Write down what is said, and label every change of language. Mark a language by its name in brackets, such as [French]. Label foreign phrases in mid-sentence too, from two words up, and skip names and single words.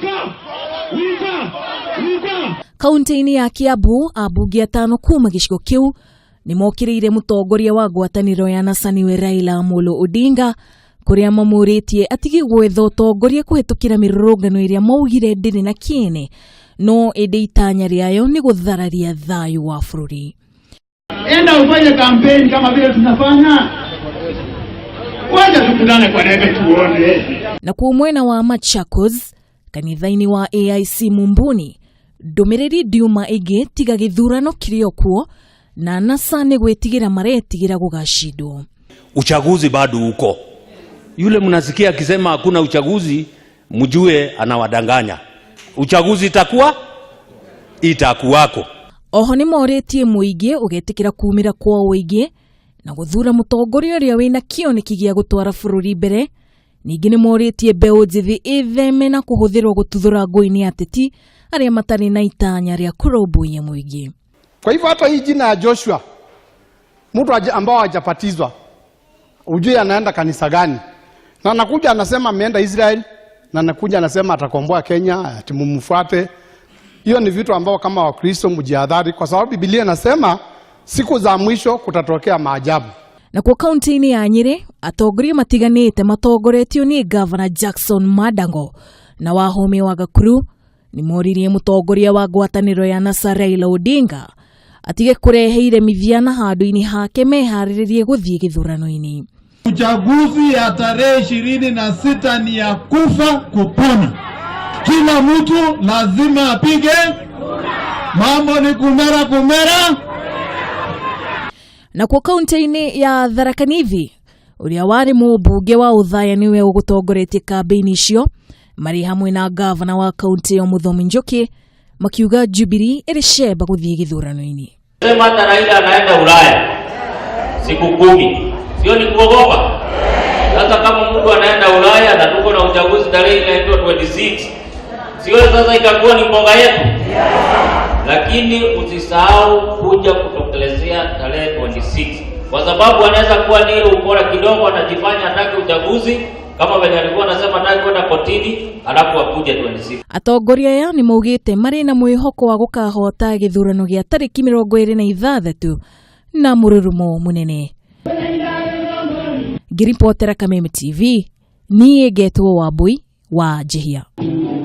[Kikuyu] Kaunti-ini ya Kiambu, ambunge atano kuma gĩcigo kĩu ni mokĩrĩire mutongoria wa ngwatanĩro ya NASA niwe Raila Amolo Odinga, kuria mamũrĩtie atige gwetha ũtongoria kũhetũkĩra mĩrũrũngano ĩrĩa maugire ndĩrĩ na kĩene, no ĩndĩ itanya rĩayo ni gũthararia thayu wa bũrũri. [Swahili] Enda ufanye kampeni kama vile tunafanya. Wacha tukutane kwa nebe tuone. [Kikuyu] Na kwa mwena wa Machakos, kanitha-ini wa AIC Mumbuni, ndũmĩrĩri ndiuma ĩngĩ tiga gĩthurano kĩrĩ kuo, na NASA ni gwĩtigĩra maretigira gũgacindwo. [Swahili] Uchaguzi bado uko. Yule mnasikia akisema hakuna uchaguzi, mjue anawadanganya. Uchaguzi itakuwako. [Kikuyu] Oho ni moretie muingi ugetikira kumira kwa uingi na guthura mutongoria uria wina kioneki gia gutwara bũrũri mbere. Ningi ni moretie mbeũ njithi itheme na kuhuthirwo gututhura ngũi-ini ateti aria matari na itanya ria kũrũmbũiya muingi. [Swahili] Kwa hivyo hata hii jina ya Joshua, mtu ambao hajapatizwa, ujue anaenda kanisa gani? Na anakuja anasema ameenda Israel, na anakuja anasema atakomboa Kenya, ati mumfuate. Hiyo ni vitu ambao kama Wakristo mjihadhari, kwa sababu Biblia inasema siku za mwisho kutatokea maajabu. [Kikuyu] Na kwa kaunti-ini ya Nyeri, atongoria matiganĩte matongoretio ni Governor Jackson Madango na wahome wa Gakuru ni moririe mutongoria wa ngwatanĩro ya NASA Raila Odinga atige kureheire mithiana handu-ini hake meharĩrĩrie gũthiĩ gĩthurano-ini. [Swahili] Uchaguzi ya tarehe 26 ni ya kufa kupona. Kila mtu lazima apige. Mambo ni kumera. [Kikuyu] Na kwa kaunti-ini ya Tharaka Nithi, uria wari mũmbunge wa Uthaya niwe ũgũtongoretie kambi-ini icio, mari hamwe na gavana wa kaunti ya Muthomi Njoki makiuga Jubilee iricemba gũthiĩ gĩthurano-ini. [Swahili] Sema hata Raila anaenda Ulaya siku 10. Sio ni kuogopa. Sasa kama mtu anaenda Ulaya na tuko na uchaguzi tarehe inaitwa 26. Sio sasa itakuwa ni mboga yetu. Lakini usisahau kuja kutokelezea tarehe 26. Kwa sababu anaweza kuwa ni ukora kidogo anajifanya hataki uchaguzi kama vile alikuwa anasema hataki kwenda kotini alafu akuje 26. [Kikuyu] Atongoria ya ni maugite mari na mwihoko wa gukahota githurano gia tariki 26 na mururumo munene. Ngiripotera Kameme TV, niye Getwo Wambui wa Jehia.